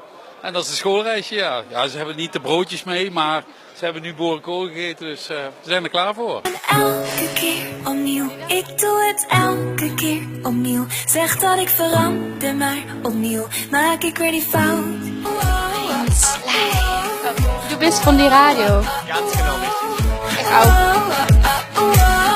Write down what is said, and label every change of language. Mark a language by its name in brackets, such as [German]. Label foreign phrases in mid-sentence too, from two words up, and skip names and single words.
[Dutch] En dat is een schoolreisje, ja. Ja, ze hebben niet de broodjes mee, maar ze hebben nu boerenkool gegeten, dus ze zijn er klaar voor. En elke keer opnieuw, ik doe het elke keer opnieuw. Zeg dat ik verander, maar opnieuw maak ik weer die fout. [German] Du bist von die Radio. Ganz genau richtig. Ich auch.